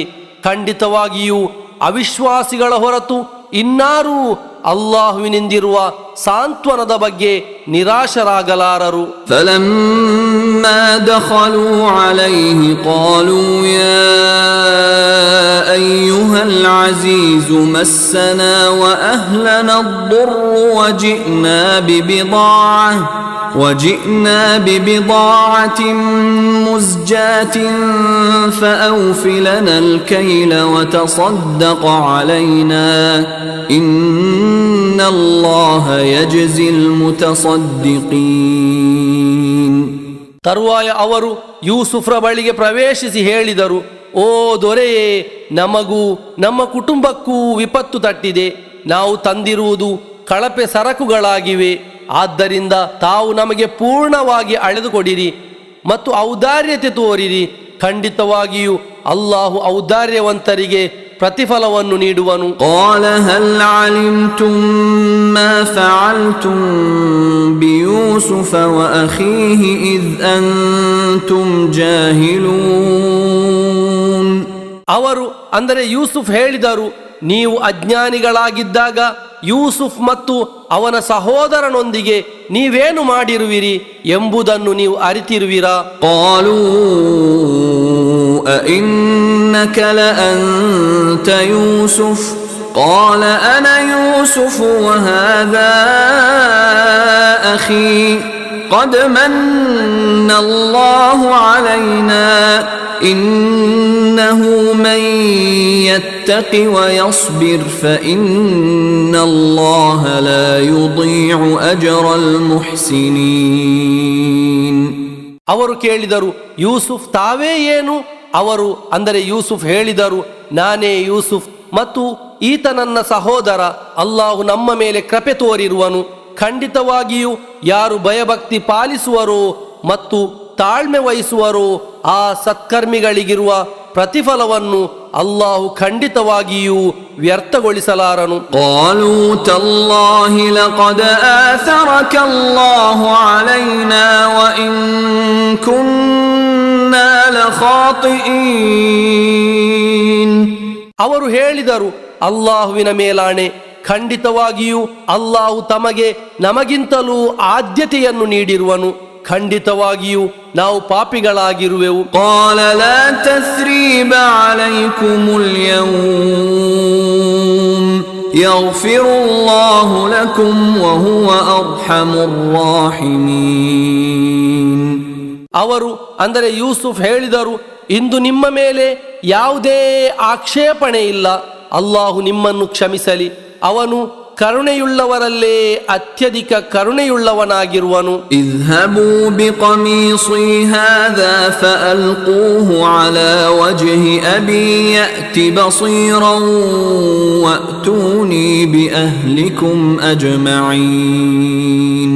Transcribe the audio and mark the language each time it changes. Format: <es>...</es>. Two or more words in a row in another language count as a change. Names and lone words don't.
<kn>ಖಂಡಿತವಾಗಿಯೂ ಅವಿಶ್ವಾಸಿಗಳ ಹೊರತು ಇನ್ನಾರೂ ಅಲ್ಲಾಹುವಿನಿಂದಿರುವ ಸಾಂತ್ವನದ ಬಗ್ಗೆ ನಿರಾಶರಾಗಲಾರರು.</kn> <ar>فلما دخلوا عليه قالوا يا أيها العزيز مسنا وأهلنا الضر وجئنا ببضاعة مزجاة فأوف لنا الكيل وتصدق علينا إن الله يجزي المتصدقين.</ar> <kn>ತರುವಾಯ ಅವರು ಯೂಸುಫ್ರ ಬಳಿಗೆ ಪ್ರವೇಶಿಸಿ ಹೇಳಿದರು, ಓ ದೊರೆಯೇ, ನಮಗೂ ನಮ್ಮ ಕುಟುಂಬಕ್ಕೂ ವಿಪತ್ತು ತಟ್ಟಿದೆ. ನಾವು ತಂದಿರುವುದು ಕಳಪೆ ಸರಕುಗಳಾಗಿವೆ. ಆದ್ದರಿಂದ ತಾವು ನಮಗೆ ಪೂರ್ಣವಾಗಿ ಅಳೆದುಕೊಡಿರಿ ಮತ್ತು ಔದಾರ್ಯತೆ ತೋರಿರಿ. ಖಂಡಿತವಾಗಿಯೂ ಅಲ್ಲಾಹು ಔದಾರ್ಯವಂತರಿಗೆ ಪ್ರತಿಫಲವನ್ನು ನೀಡುವನು.</kn> <ar>قال هل علمتم ما فعلتم بيوسف وأخيه إذ أنتم جاهلون.</ar> <kn>ಅವರು ಅಂದರೆ ಯೂಸುಫ್ ಹೇಳಿದರು, ನೀವು ಅಜ್ಞಾನಿಗಳಾಗಿದ್ದಾಗ ಯೂಸುಫ್ ಮತ್ತು ಅವನ ಸಹೋದರನೊಂದಿಗೆ ನೀವೇನು ಮಾಡಿರುವಿರಿ ಎಂಬುದನ್ನು ನೀವು ಅರಿತಿರುವಿರಾ?</kn> <ar>قالوا أئنك لأنت يوسف قال أنا يوسف وهذا أخي قد من الله علينا إنه من يتق ويصبر فإن الله لا يضيع أجر المحسنين.</ar> <kn>ಅವರು ಕೇಳಿದರು, ಯೂಸುಫ್ ತಾವೇ ಏನು? ಅವರು ಅಂದರೆ ಯೂಸುಫ್ ಹೇಳಿದರು, ನಾನೇ ಯೂಸುಫ್ ಮತ್ತು ಈತ ನನ್ನ ಸಹೋದರ. ಅಲ್ಲಾಹು ನಮ್ಮ ಮೇಲೆ ಕೃಪೆ ತೋರಿರುವನು. ಖಂಡಿತವಾಗಿಯೂ ಯಾರು ಭಯಭಕ್ತಿ ಪಾಲಿಸುವರೋ ಮತ್ತು ತಾಳ್ಮೆ ವಹಿಸುವರೋ ಆ ಸತ್ಕರ್ಮಿಗಳಿಗಿರುವ ಪ್ರತಿಫಲವನ್ನು ಅಲ್ಲಾಹು ಖಂಡಿತವಾಗಿಯೂ ವ್ಯರ್ಥಗೊಳಿಸಲಾರನು.</kn> <ar>قالوا تالله لقد آثرك الله علينا وإن كنا لخاطئين.</ar> <kn>ಅವರು ಹೇಳಿದರು, ಅಲ್ಲಾಹುವಿನ ಮೇಲಾಣೆ, ಖಂಡಿತವಾಗಿಯೂ ಅಲ್ಲಾಹು ತಮಗೆ ನಮಗಿಂತಲೂ ಆದ್ಯತೆಯನ್ನು ನೀಡಿರುವನು. ಖಂಡಿತವಾಗಿಯೂ ನಾವು ಪಾಪಿಗಳಾಗಿರುವೆವು.</kn> <ar>قال لا تثريب عليكم اليوم يغفر الله لكم وهو أرحم الراحمين.</ar> <kn>ಅವರು ಅಂದರೆ ಯೂಸುಫ್ ಹೇಳಿದರು, ಇಂದು ನಿಮ್ಮ ಮೇಲೆ ಯಾವುದೇ ಆಕ್ಷೇಪಣೆ ಇಲ್ಲ. ಅಲ್ಲಾಹು ನಿಮ್ಮನ್ನು ಕ್ಷಮಿಸಲಿ, ಅವನು ಕರುಣೆಯುಳ್ಳವರಲ್ಲೇ ಅತ್ಯಧಿಕ ಕರುಣೆಯುಳ್ಳವನಾಗಿರುವನು.</kn> <ar>اذهبوا بقميصي هذا فألقوه على وجه أبي يأت بصيرا وأتوني بأهلكم أجمعين.</ar>